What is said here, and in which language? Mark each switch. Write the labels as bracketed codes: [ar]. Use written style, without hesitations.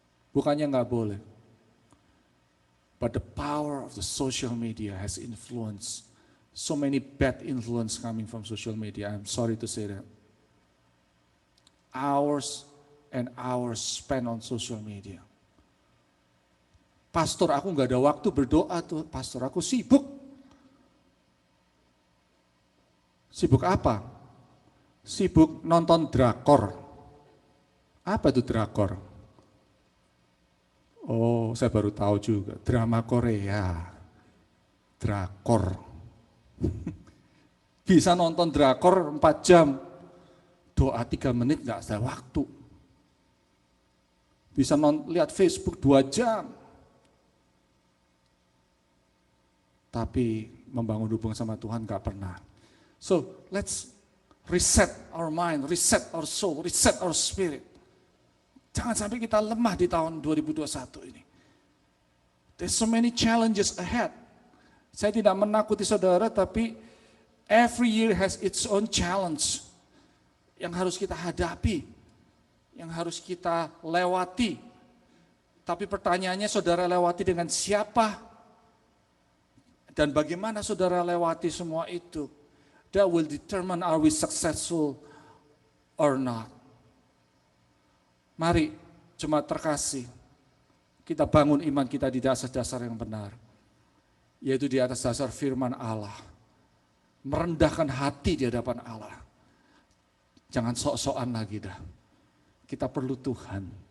[id] Bukannya nggak boleh, [en] but the power of the social media has influenced so many bad influence coming from social media. I'm sorry to say that. Hours and hours spent on social media. [id] Pastor, aku nggak ada waktu berdoa tuh. Pastor, aku sibuk. Sibuk apa? Sibuk nonton drakor. Apa itu drakor? Oh, saya baru tahu juga. Drama Korea. Drakor. Bisa nonton drakor 4 jam. Doa 3 menit nggak ada waktu. Bisa lihat Facebook 2 jam. Tapi membangun hubungan sama Tuhan nggak pernah. [en] So let's reset our mind, reset our soul, reset our spirit. [id] Jangan sampai kita lemah di tahun 2021 ini. [en] There's so many challenges ahead. [id] Saya tidak menakuti saudara, tapi [en] every year has its own challenge [id] yang harus kita hadapi, yang harus kita lewati. Tapi pertanyaannya saudara lewati dengan siapa? Dan bagaimana saudara lewati semua itu? [en] That will determine are we successful or not. [id] Mari jemaat terkasih, kita bangun iman kita di dasar-dasar yang benar. Yaitu di atas dasar firman Allah. Merendahkan hati di hadapan Allah. Jangan sok-sokan lagi dah. Kita perlu Tuhan.